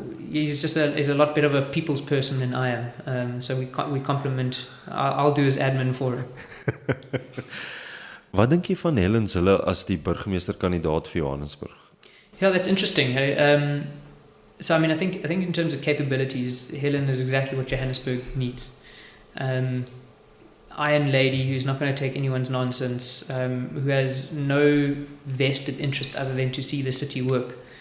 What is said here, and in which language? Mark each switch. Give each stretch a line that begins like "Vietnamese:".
English: He's a lot better of a people's person than I am. So we complement. I'll do his admin for him.
Afrikaans: Wat dink jy van Helen Zille as die burgemeesterkandidaat vir Johannesburg?
English: Yeah, that's interesting. So I think in terms of capabilities, Helen is exactly what Johannesburg needs. Iron lady who's not going to take anyone's nonsense, who has no vested interest other than to see the city work.